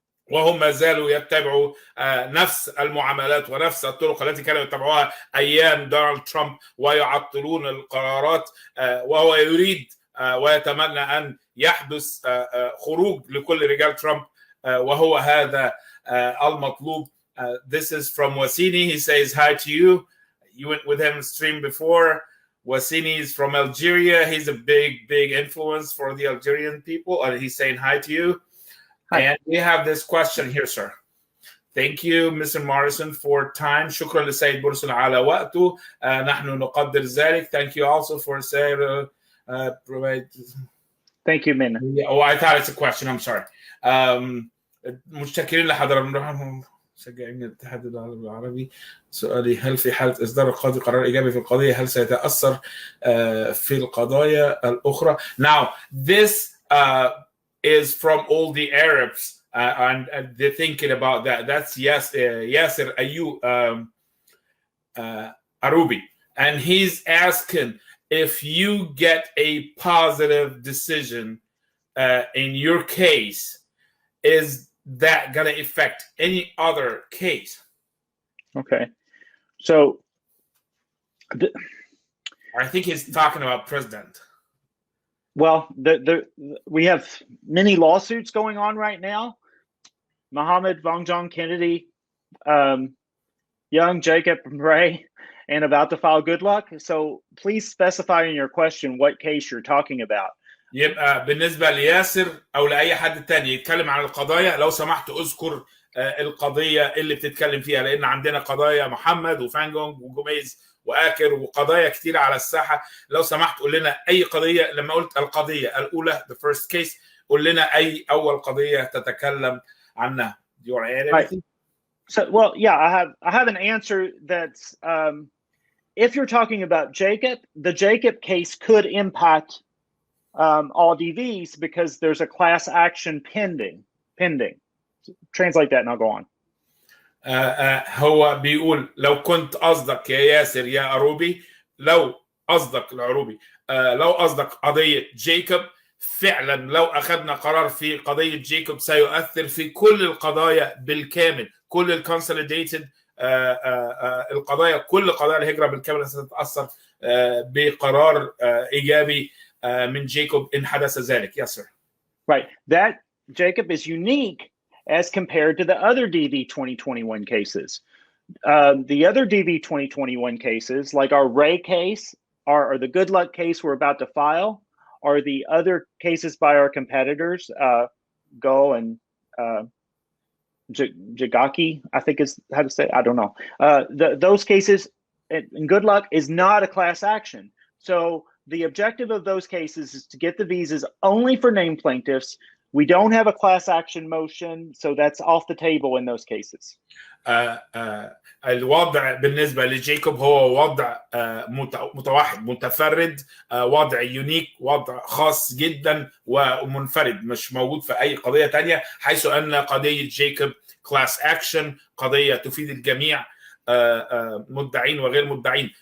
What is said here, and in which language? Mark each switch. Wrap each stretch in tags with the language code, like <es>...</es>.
<ar>وهم ما زالوا يتبعوا نفس المعاملات ونفس الطرق التي كانوا يتبعوها أيام دونالد ترامب ويعطلون القرارات، وهو يريد ويتمنى أن يحدث خروج لكل رجال ترامب، وهو هذا المطلوب.</ar> <en>This is from Wasini. He says hi to you. You went with him stream before. Wasini is from Algeria. He's a big influence for the Algerian people, and he's saying hi to you. Hi. And we have this question here, sir. Thank you, Mr. Morrison, for time.</en> <ar>شكرا للسيد موريسون على وقته. نحن نقدر ذلك.</ar> <en>Thank you also for saying provide. Thank you, Min. Oh, I thought it's a question. I'm sorry.</en> <ar>متشكرين لحضراتكم. شجعين الاتحاد العربي. سؤالي هل في حالة إصدار القاضي قرار إيجابي في القضية هل سيتأثر في القضايا الأخرى؟</ar> <en>Now, this is from all the Arabs and they're thinking about that. That's Yasser Ayub Arubi, and he's asking if you get a positive decision in your case, is that going to affect any other case? Okay, so I think he's talking about president. Well, we have many lawsuits going on right now. Mohammed Vongjong Kennedy, Young Jacob Ray, and about to file Goodluck. So please specify in your question what case you're talking about.</en> <ar>يبقى بالنسبة لياسر أو لأي حد تاني يتكلم عن القضايا لو سمحت أذكر القضية اللي بتتكلم فيها، لأن عندنا قضايا محمد وفانجونج وجوميز وآكر وقضايا كتيرة على الساحة. لو سمحت قول لنا أي قضية، لما قلت القضية الأولى</ar> <en>the first case</en> <ar>قول لنا أي أول قضية تتكلم عنها.</ar> <en>Do you want to add anything? So, well, yeah, I have an answer that's if you're talking about Jacob, the Jacob case could impact all DVs because there's a class action pending. Translate that and I'll go on.</en> <ar>هو بيقول لو كنت قصدك يا ياسر يا عروبي، لو قصدك العروبي لو قصدك قضية جيكوب، فعلا لو أخذنا قرار في قضية جيكوب سيؤثر في كل القضايا بالكامل، كل الكونسوليديتد القضايا، كل قضايا الهجرة بالكامل ستتأثر بقرار إيجابي من جيكوب إن حدث ذلك.</ar> <en>Yes, sir. Right. That Jacob is unique as compared to the other DV 2021 cases. The other DV 2021 cases, like our Ray case or the Goodluck case we're about to file, or the other cases by our competitors, Go and Jagaki, I think is how to say, I don't know. Those cases and good luck is not a class action. So the objective of those cases is to get the visas only for named plaintiffs. We don't have a class action motion, so that's off the table in those cases.</en> <ar>الوضع بالنسبة لجيكوب هو وضع متوحد متفرد، وضع يونيك، وضع خاص جدا ومنفرد مش موجود في أي قضية تانية، حيث أن قضية جيكوب كلاس أكشن، قضية تفيد الجميع، مدعين وغير مدعين.</ar>